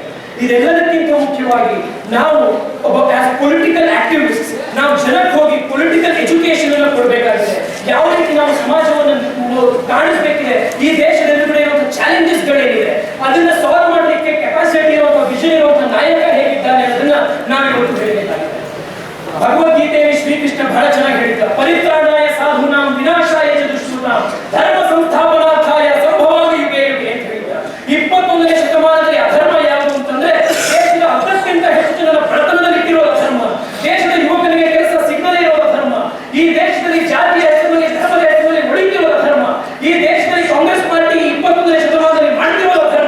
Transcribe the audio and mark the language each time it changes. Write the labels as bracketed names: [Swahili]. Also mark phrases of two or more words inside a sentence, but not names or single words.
[Kannada] ಇದೆಲ್ಲದಕ್ಕಿಂತ ಮುಖ್ಯವಾಗಿ ನಾವು ಒಬ್ಬ [English] political activist, [Kannada] ನಾವು ಜನಕ್ಕೆ ಹೋಗಿ [English] political education [Kannada] ಅನ್ನು ಕೊಡಬೇಕಾಗಿದೆ. ಯಾವ ರೀತಿ ನಾವು ಸಮಾಜವನ್ನು ಕಾಣಿಸ್ಬೇಕಿದೆ, ಈ ದೇಶದ ಎದುರುಗಡೆ ಇರುವಂತಹ ಚಾಲೆಂಜಸ್ ಗಳೇನಿದೆ ಅದನ್ನ ಸಾಲ್ವ್ ಮಾಡಲಿಕ್ಕೆ ಕೆಪಾಸಿಟಿ ಇರುವಂತಹ ವಿಷನ್ ಇರುವಂತಹ ನಾಯಕ ಹೇಗಿದ್ದಾನೆ ಅನ್ನೋದನ್ನ ನಾವಿವತ್ತು ಹೇಳಬೇಕಾಗಿದೆ. ಭಗವದ್ಗೀತೆಯಲ್ಲಿ ಶ್ರೀಕೃಷ್ಣ ಬಹಳ ಚೆನ್ನಾಗಿ ಹೇಳಿದ್ದ, [Sanskrit] ಪರಿತ್ರಾಣಾಯ ಸಾಧೂನಾಂ ವಿನಾಶಾಯ ಚ ದುಷ್ಕೃತಾಂ ಧರ್ಮ ಸಂಸ್ಥಾಪನಾರ್ಥಾಯ ಸಂಭವಾಮಿ ಯುಗೆ ಯುಗೆ [Kannada] ಅಂತ ಹೇಳಿದ್ದ. 21ನೇ ಶತಮಾನದಲ್ಲಿ ಅಧರ್ಮ ಯಾವುದು ಅಂತಂದ್ರೆ ದೇಶದ 10ಕ್ಕಿಂತ ಹೆಚ್ಚು ಜನರ ಬಡತನದಲ್ಲಿಟ್ಟಿರುವ ಅಧರ್ಮ, ದೇಶದ ಯುವಕನಿಗೆ ಕೆಲಸ ಸಿಗದೇ ಇರುವ ಅಧರ್ಮ, ಈ ದೇಶದಲ್ಲಿ ಜಾತಿಯ ಹೆಸರಿನಲ್ಲಿ ಧರ್ಮದ ಹೆಸರಿನಲ್ಲಿ ಉಳಿತಿರುವ ಅಧರ್ಮ, ಈ ದೇಶದಲ್ಲಿ ಕಾಂಗ್ರೆಸ್ ಪಾರ್ಟಿ 21ನೇ ಶತಮಾನದಲ್ಲಿ ಮಾಡ್ತಿರುವ ಅಧರ್ಮ.